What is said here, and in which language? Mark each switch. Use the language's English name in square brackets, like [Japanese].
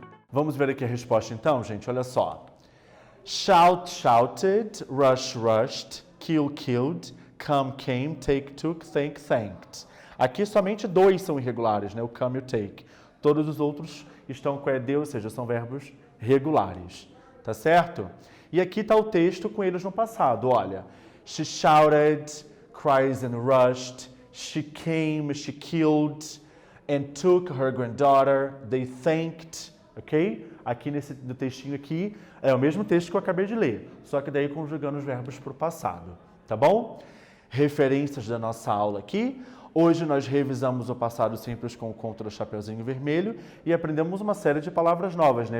[Portuguese] Vamos ver aqui a resposta então, gente, olha só. [English] Shout, shouted, rush, rushed, kill, killed, come, came, take, took, thank, thanked. [Portuguese] Aqui somente dois são irregulares, né? O come e o take. Todos os outros estão com ED, ou seja, são verbos regulares, tá certo? E aqui está o texto com eles no passado, olha. [English] She shouted, cries and rushed, she came, she killed, and took her granddaughter, they thanked, ok? [Portuguese] Aqui no textinho aqui, é o mesmo texto que eu acabei de ler, só que daí conjugando os verbos para o passado, tá bom? Referências da nossa aula aqui. Hoje nós revisamos o passado simples com o conto do Chapeuzinho Vermelho e aprendemos uma série de palavras novas, né?